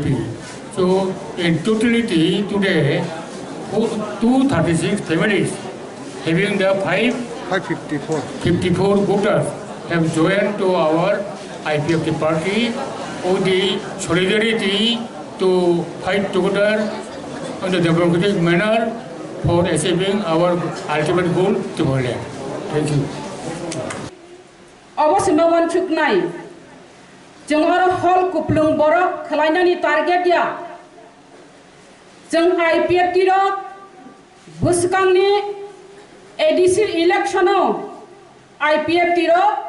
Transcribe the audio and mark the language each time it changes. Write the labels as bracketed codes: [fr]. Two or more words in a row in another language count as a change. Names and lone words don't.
[en] So in totality today, 236 families having the 554 voters have joined to our IPFT party with the solidarity to fight together in the democratic manner for achieving our ultimate goal to Holland. Thank you. [trp] अवश्य मवन चुकनाय जों आरो हल कुप्लुं बरक खलायनानि टारगेट या जों आईपीएफटी रो बुसकांनि एडीसी इलेक्शनाव आईपीएफटी रो